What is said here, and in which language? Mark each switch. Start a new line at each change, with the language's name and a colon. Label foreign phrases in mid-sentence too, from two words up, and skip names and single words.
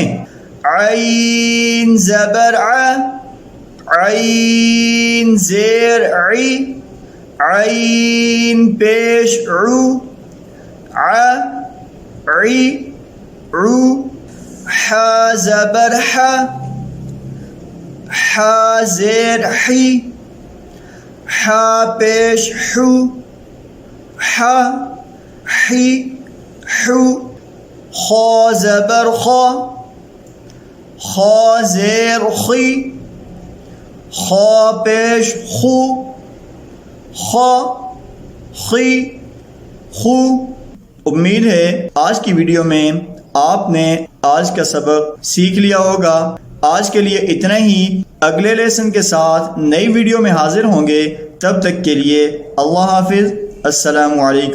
Urdu: عین زبر ع، عین زیر عی، عین پیش عو، ع عی عو، ح زبر ح، ح زیر حی، ح پیش حو، ح حی حو، خ زبر خ، خ زیر خی، خ پیش خو، خ خی خو۔ امید ہے آج کی ویڈیو میں آپ نے آج کا سبق سیکھ لیا ہوگا۔ آج کے لیے اتنا ہی، اگلے لیسن کے ساتھ نئی ویڈیو میں حاضر ہوں گے۔ تب تک کے لیے اللہ حافظ، السلام علیکم۔